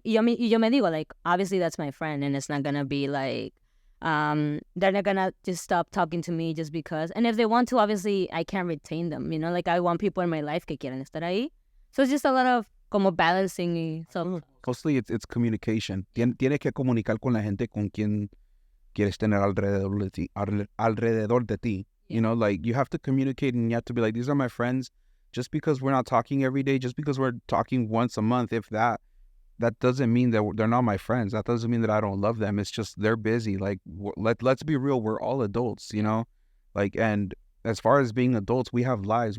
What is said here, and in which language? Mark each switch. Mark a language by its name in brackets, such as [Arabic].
[Spanish] Y yo me digo, [English] like, obviously that's my friend, and it's not going to be like, they're not going to just stop talking to me just because. And if they want to, obviously I can't retain them. You know, like I want people in my life [Spanish] que quieran estar ahí. [English] So it's just a lot of [Spanish] como [English] balancing [Spanish] y [English] so. Mostly it's communication. [Spanish] Tienes que comunicar con la gente con quien quieres tener alrededor de ti. [English] Yeah. You know, like you have to communicate, and you have to be like, these are my friends. Just because we're not talking every day, just because we're talking once a month, if that doesn't mean that they're not my friends. That doesn't mean that I don't love them. It's just they're busy. Like, let's be real. We're all adults, you know? Like, and as far as being adults, we have lives.